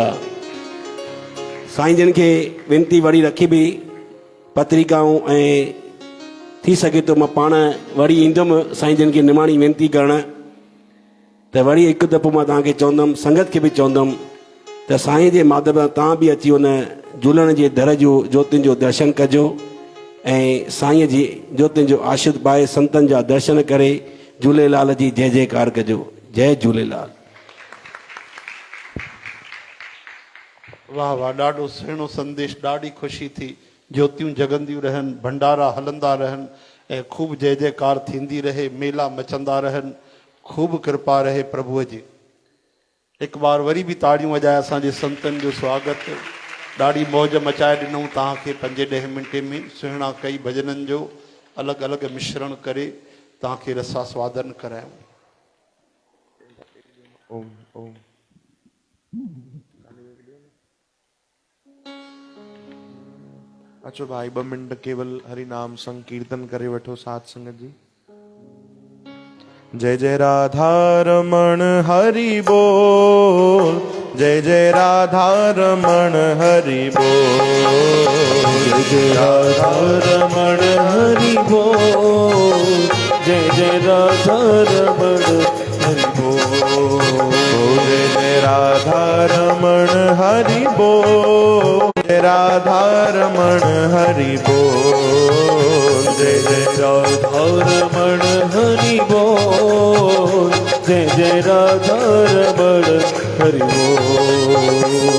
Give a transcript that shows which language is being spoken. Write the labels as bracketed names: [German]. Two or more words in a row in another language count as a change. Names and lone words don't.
[Sindhi] साईं जिन खे वेनती वरी रखी बि पत्रिकाऊं ऐं थी सघे तो मां पाण वरी ईंदुमि साईं जिन खे निमाणी वेनती करणु त वरी हिकु दफ़ो मां तव्हांखे चवंदुमि, संगत खे बि चवंदुमि त साईं जे माध्यम सां तव्हां बि अची उन झूलण जे दर जो ज्योतिनि जो दर्शन कजो ऐं साईं जी ज्योतिनि जो आशीर्वाद पाए संतनि जा दर्शन करे झूलेलाल जी जय जयकार कजो। जय झूलेलाल। वाह वाह, ॾाढो सुहिणो संदेश, ॾाढी ख़ुशी थी। ज्योतियूं जगंदियूं रहनि, भंडारा हलंदा रहनि ऐं खूब जय जयकार थींदी रहे, मेला मचंदा रहनि, खूब कृपा रहे प्रभुअ जी। हिकु बार वरी बि ताड़ियूं वॼाए असांजे संतनि जो स्वागत। ॾाढी मौज मचाए ॾिनऊं तव्हांखे 5-10 मिंटे में। सुहिणा कई भजननि जो अलॻि अलॻि मिश्रण करे तव्हांखे रसास्वादन करायूं। ओम ओम अचो भाई 2 मिनट केवल हरि नाम संकीर्तन करे वठो साथ संगत जी। [Hindi] जय जय राधा रमण हरि बोल, जय जय राधा रमण हरि बोल, जय जय राधा रमण हरि बोल, जय जय राधा रमण हरि बोल, जय जय राधा रमण हरि बोल, जय राधा रमण हरि बोल, जय जय राधा रमण हरि बोल, जय जय राधा रमण हरि बोल।